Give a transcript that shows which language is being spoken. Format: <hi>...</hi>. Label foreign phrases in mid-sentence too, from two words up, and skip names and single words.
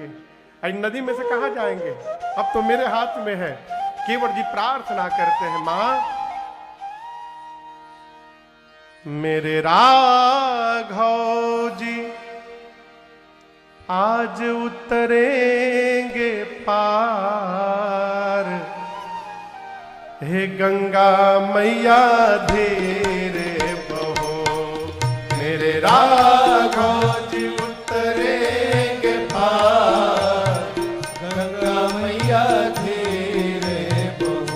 <hi>नदी में से कहां जाएंगे, अब तो मेरे हाथ में है। केवट जी प्रार्थना करते हैं, मां मेरे राघव जी आज उतरेंगे पार, हे गंगा मैया धीरे बहो। मेरे राघव जी उतरेंगे पार, गंगा मैया धीरे बहो।</hi>